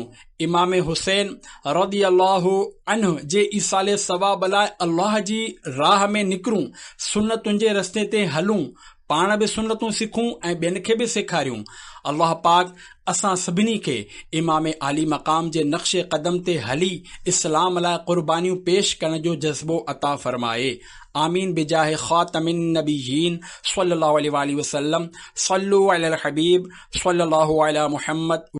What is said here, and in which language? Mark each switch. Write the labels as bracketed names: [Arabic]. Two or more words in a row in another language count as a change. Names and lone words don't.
[Sindhi] इमाम हुसैन [Arabic] رضي الله عنه [Sindhi] जे ईसाले सवाब लाइ अल्लाह जी राह में निकरूं, सुन्नतुनि जे रस्ते ते हलूं, पाण बि सुन्नतूं सिखूं ऐं ॿियनि खे बि सेखारियूं। अल्लाह पाक असां सभिनी खे इमाम आली मक़ाम जे नक्शे क़दम ते हली इस्लाम लाइ क़ुर्बानियूं पेश करण जो जज़्बो अता फ़रमाए। [Arabic] آمين بجاه خاتم النبيين صلى الله عليه وسلم. صلوا على الحبيب صلى الله على محمد.